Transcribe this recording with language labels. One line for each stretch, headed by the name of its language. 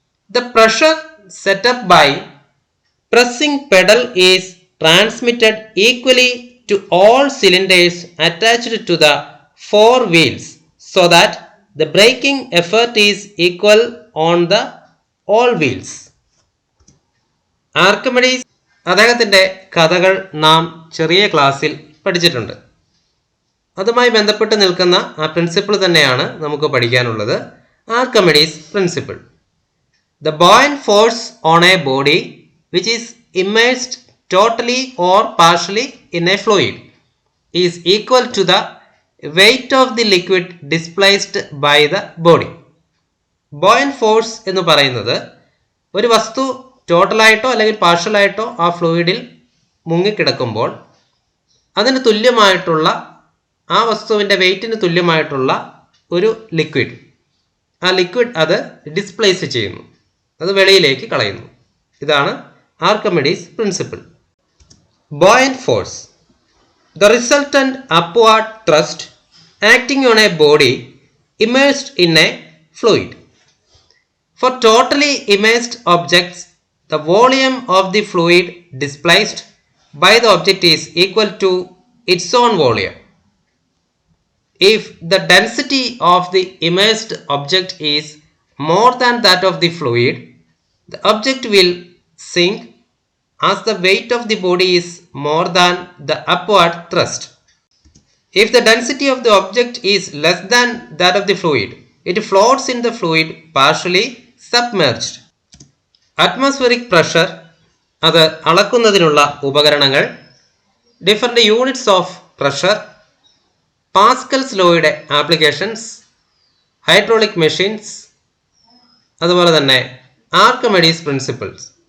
English: The pressure set up by pressing pedal is transmitted equally to all cylinders attached to the four wheels, so that the braking effort is equal on the all wheels.
Malayalam: Archimedes അദ്ദേഹത്തിൻ്റെ കഥകൾ നാം ചെറിയ ക്ലാസ്സിൽ പഠിച്ചിട്ടുണ്ട്. അതുമായി ബന്ധപ്പെട്ട് നിൽക്കുന്ന ആ പ്രിൻസിപ്പിൾ തന്നെയാണ് നമുക്ക് പഠിക്കാനുള്ളത്. Archimedes principle.
English: The buoyant force on a body which is immersed totally or partially in a fluid is equal to the weight of the liquid displaced by the body.
Malayalam: Buoyant force എന്ന് പറയുന്നത് ഒരു വസ്തു ടോട്ടലായിട്ടോ അല്ലെങ്കിൽ പാർഷ്യലായിട്ടോ ആ ഫ്ലൂയിഡിൽ മുങ്ങിക്കിടക്കുമ്പോൾ അതിന് തുല്യമായിട്ടുള്ള, ആ വസ്തുവിൻ്റെ വെയ്റ്റിന് തുല്യമായിട്ടുള്ള ഒരു ലിക്വിഡ്, ആ ലിക്വിഡ് അത് ഡിസ്പ്ലേസ് ചെയ്യുന്നു, അത് വെളിയിലേക്ക് കളയുന്നു. ഇതാണ് Archimedes principle. Buoyant force.
English: The resultant upward thrust acting on a body immersed in a fluid. For totally immersed objects, the volume of the fluid displaced by the object is equal to its own volume. If the density of the immersed object is more than that of the fluid, the object will sink as the weight of the body is more than the upward thrust. If the density of the object is less than that of the fluid, It floats in the fluid partially submerged.
Malayalam: Atmospheric pressure അത് അളക്കുന്നതിനുള്ള ഉപകരണങ്ങൾ, different units of pressure, Pascal's ലോയുടെ applications, hydraulic machines, അതുപോലെ തന്നെ ആർക്കിമെഡീസ് principles.